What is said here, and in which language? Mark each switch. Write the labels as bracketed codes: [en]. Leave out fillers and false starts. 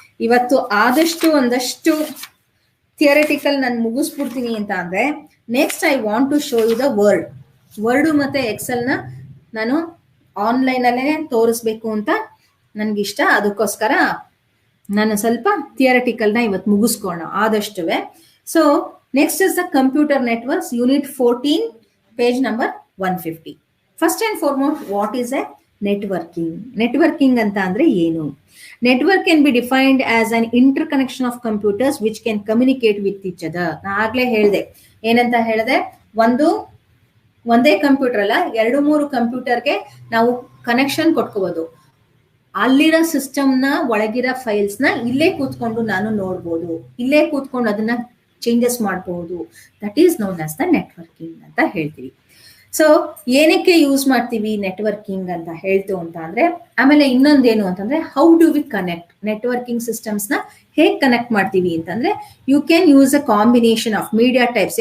[kn] ಇವತ್ತು ಆದಷ್ಟು ಒಂದಷ್ಟು ಥಿಯರಿಟಿಕಲ್ ನಾನು ಮುಗಿಸ್ಬಿಡ್ತೀನಿ ಅಂತ ಅಂದ್ರೆ, [en] next I want to show you the Word [kn] ಮತ್ತೆ ಎಕ್ಸೆಲ್ ನ ನಾನು ಆನ್ಲೈನ್ ಅಲ್ಲೇ ತೋರಿಸ್ಬೇಕು ಅಂತ ನನ್ಗಿಷ್ಟ. ಅದಕ್ಕೋಸ್ಕರ ನಾನು ಸ್ವಲ್ಪ ಥಿಯರಿಟಿಕಲ್ ನ ಇವತ್ತು ಮುಗಿಸ್ಕೋಣ ಆದಷ್ಟುವೆ. [en] So next is the computer networks, unit 14, page number 150. First and foremost, what is a networking? [kn] Networking ಅಂತ ಅಂದ್ರೆ ಏನು? [en] Network can be defined as an interconnection of computers which can communicate with each other. [kn] ನಾ ಆಗ್ಲೇ ಹೇಳ್ದೆ, ಏನಂತ ಹೇಳ್ದೆ, ಒಂದು ಒಂದೇ ಕಂಪ್ಯೂಟರ್ ಅಲ್ಲ, 2-3 ಕಂಪ್ಯೂಟರ್ಗೆ ನಾವು ಕನೆಕ್ಷನ್ ಕೊಟ್ಕೋಬಹುದು. ಅಲ್ಲಿರೋ ಸಿಸ್ಟಮ್ನ ಒಳಗಿರೋ ಫೈಲ್ಸ್ನ ಇಲ್ಲೇ ಕೂತ್ಕೊಂಡು ನಾನು ನೋಡ್ಬೋದು, ಇಲ್ಲೇ ಕೂತ್ಕೊಂಡು ಅದನ್ನ ಚೇಂಜಸ್ ಮಾಡಬಹುದು. [en] that is known as the networking [kn] ಅಂತ ಹೇಳ್ತೀವಿ. ಸೊ ಏನಕ್ಕೆ ಯೂಸ್ ಮಾಡ್ತೀವಿ ನೆಟ್ವರ್ಕಿಂಗ್ ಅಂತ ಹೇಳ್ತು ಅಂತ ಅಂದ್ರೆ, ಆಮೇಲೆ ಇನ್ನೊಂದೇನು ಅಂತಂದ್ರೆ [en] how do we connect networking systems ನ [kn] ಹೇಗೆ ಕನೆಕ್ಟ್ ಮಾಡ್ತೀವಿ ಅಂತಂದ್ರೆ, [en] You can use a combination of media types.